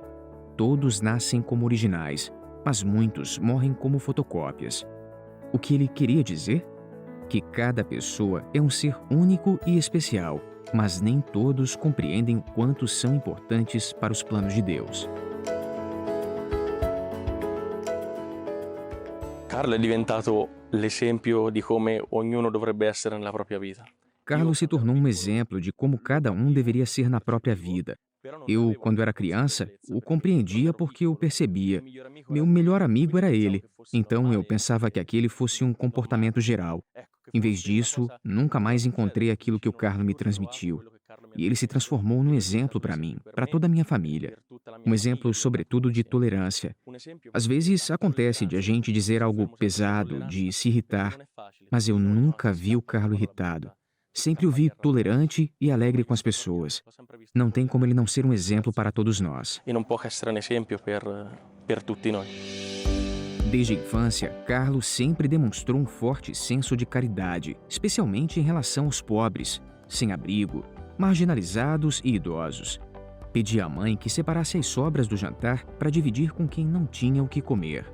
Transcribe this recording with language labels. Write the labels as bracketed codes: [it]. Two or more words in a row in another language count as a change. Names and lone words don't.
[pt] Todos nascem como originais, mas muitos morrem como fotocópias. O que ele queria dizer? Que cada pessoa é um ser único e especial, mas nem todos compreendem o quanto são importantes para os planos de Deus. [it] Carlo è diventato l'esempio di come ognuno dovrebbe essere nella propria vita. [pt] Carlo se tornou um exemplo de como cada um deveria ser na própria vida. Eu, quando era criança, o compreendia porque eu percebia. Meu melhor amigo era ele, então eu pensava que aquele fosse um comportamento geral. Em vez disso, nunca mais encontrei aquilo que o Carlo me transmitiu. E ele se transformou num exemplo para mim, para toda a minha família. Um exemplo, sobretudo, de tolerância. Às vezes acontece de a gente dizer algo pesado, de se irritar, mas eu nunca vi o Carlo irritado. Sempre o vi tolerante e alegre com as pessoas. Não tem como ele não ser um exemplo para todos nós. [it] E non può che essere un esempio per tutti noi. [pt] Desde a infância, Carlo sempre demonstrou um forte senso de caridade, especialmente em relação aos pobres, sem-abrigo, marginalizados e idosos. Pedia à mãe que separasse as sobras do jantar para dividir com quem não tinha o que comer.